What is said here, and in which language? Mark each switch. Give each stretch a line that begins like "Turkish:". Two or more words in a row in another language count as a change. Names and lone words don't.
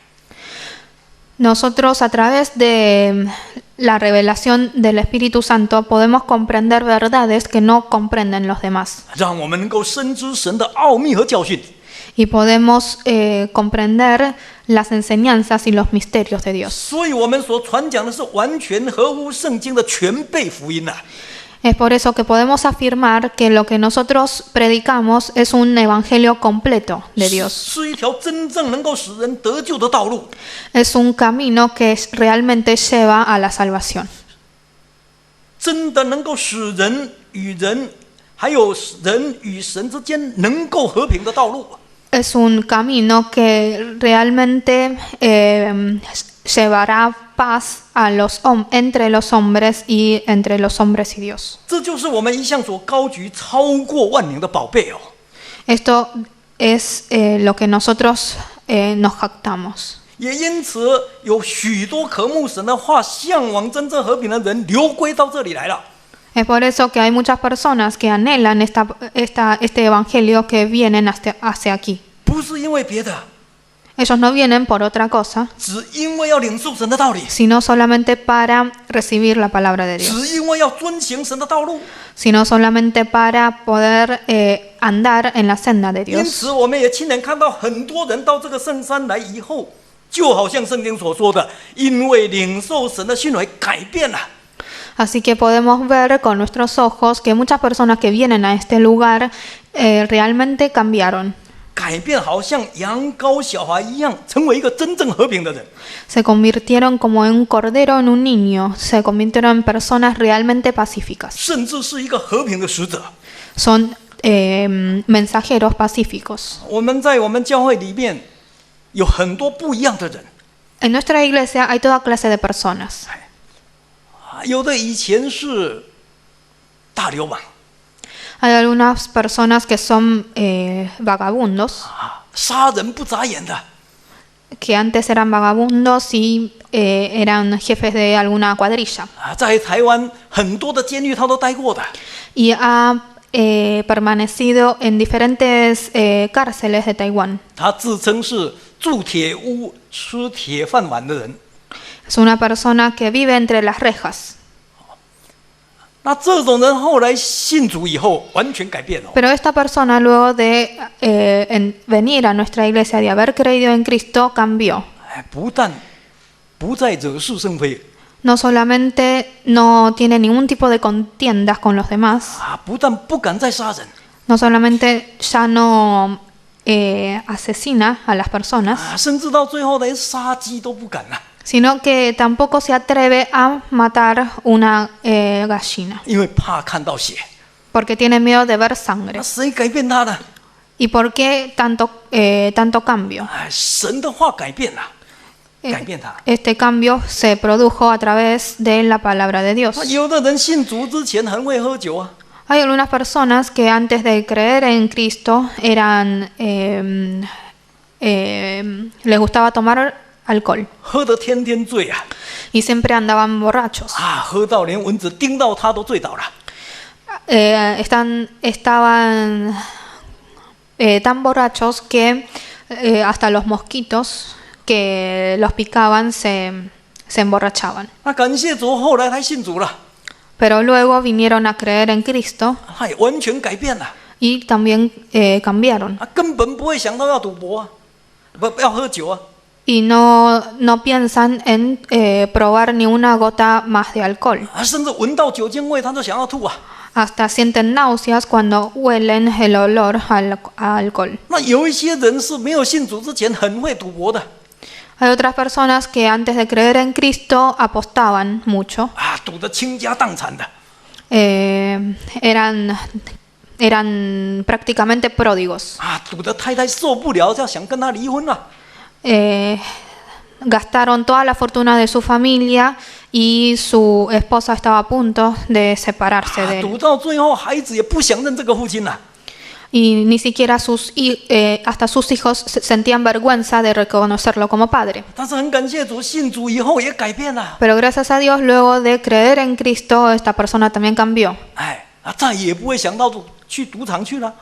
Spanish: nosotros a través de la revelación del Espíritu Santo podemos comprender verdades que no comprenden los demás.
Chinese: 让我们能够深知神的奥秘和教训。
Spanish: Y podemos comprender las enseñanzas y los misterios de Dios.
Chinese: 所以我们所传讲的是完全合乎圣经的全备福音呐、
Spanish: Es por eso que podemos afirmar que lo que nosotros predicamos es un evangelio completo de Dios.
Chinese: 是一条真正能够使人得救的道路。
Spanish: Es un camino que realmente lleva a la salvación.
Chinese: 真的能够使人与人，还有人与神之间能够和平的道路。
Spanish: Es un camino que realmente llevará paz entre los hombres y entre los hombres y Dios.
Chinese: 这就是我们一向所高举超过万名的宝贝哦。
Spanish: Esto es lo que nosotros nos jactamos.
Chinese: 也因此，有许多渴慕神的话、向往真正和平的人流归到这里来了。
Spanish: Es por eso que hay muchas personas que anhelan este evangelio que vienen hacia aquí.
Chinese: 不是因为别的，
Spanish: Ellos no vienen por otra cosa,
Chinese: 只因为要领受神的道理，
Spanish: sino solamente para recibir la palabra de Dios,
Chinese: 只因为要遵行神的道路。
Spanish: sino solamente para poder andar en la senda de
Chinese: 因
Spanish: Dios.
Chinese: 此，我们也亲眼看到很多人到这个圣山来以后，就好像圣经所说的，因为领受神的训诲改变了。
Spanish: Así que podemos ver con nuestros ojos que muchas personas que vienen a este lugar realmente cambiaron.
Chinese: 改变好像羊羔小孩一样，成为一个真正和平的人。
Spanish: Se convirtieron como en un cordero en un niño, se convirtieron en personas realmente pacíficas.
Chinese: 甚至是一个和平的使者。
Spanish: Son mensajeros pacíficos.
Chinese: 我们在我们教会里面有很多不一样的人，
Spanish: En nuestra iglesia hay toda clase de personas.
Chinese: 有的以前是大流氓，
Spanish: Hay algunas personas que son vagabundos,
Chinese: 杀人不眨眼的，
Spanish: que antes eran vagabundos y eran jefes de alguna cuadrilla.
Chinese: 在台湾很多的监狱他都待过的。
Spanish: Y ha permanecido en diferentes cárceles de Taiwán.
Chinese: 他自称是住铁屋、吃铁饭碗的人。
Spanish: Es una persona que vive entre las rejas.
Chinese: 那这种人后来信主以后，完全改变了。
Spanish: Pero esta persona, luego de venir a nuestra iglesia, de haber creído en Cristo, cambió.
Chinese: 不但不再惹是生非，
Spanish: No solamente no tiene ningún tipo de contiendas con los demás,
Chinese: 不但不敢再杀人，
Spanish: no solamente ya no asesina a las personas,
Chinese: 甚至到最后连杀鸡都不敢了，
Spanish: sino que tampoco se atreve a matar una gallina,
Chinese: 因为怕看到血。
Spanish: porque tiene miedo de ver sangre.
Chinese: 那谁改变他呢？
Spanish: ¿Y por qué tanto cambio?
Chinese: 神的话改变了，改变他。
Spanish: Este cambio se produjo a través de la palabra de Dios.
Chinese: 有的人信主之前很会喝酒啊，
Spanish: Hay algunas personas que antes de creer en Cristo les gustaba tomar alcohol
Chinese: 喝得天天醉啊，
Spanish: y siempre andaban borrachos.
Chinese: 喝到连蚊子叮到他都醉倒了。
Spanish: Estaban tan borrachos que hasta los mosquitos que los picaban se emborrachaban.
Chinese: 那感谢主，后来他信主了。
Spanish: pero luego vinieron a creer en Cristo
Chinese: 他也完全改变了，
Spanish: y también cambiaron.
Chinese: 根本不会想到要赌博啊，不要喝酒啊，
Spanish: Y no piensan en probar ni una gota más de alcohol.
Chinese: 甚至闻到酒精味他就想要吐啊。
Spanish: Hasta sienten náuseas cuando huelen el olor a alcohol.
Chinese: 那有一些人是没有信主之前很会赌博的
Spanish: Hay otras personas que antes de creer en Cristo apostaban mucho.
Chinese: 啊，赌得倾家荡产的。
Spanish: Eran prácticamente pródigos.
Chinese: 啊，赌得太太受不了，要想跟他离婚了。
Spanish: Gastaron toda la fortuna de su familia y su esposa estaba a punto de separarse 啊 de
Chinese: 赌
Spanish: él.
Chinese: 到最后，孩子也不想认这个父亲了。
Spanish: Y ni siquiera hasta sus hijos sentían vergüenza de reconocerlo como padre.
Chinese: 但是很感谢主，信主以后也改变了。
Spanish: Pero gracias a Dios, luego de creer en Cristo, esta persona también cambió.
Chinese: 哎，再也不会想到去赌场去了。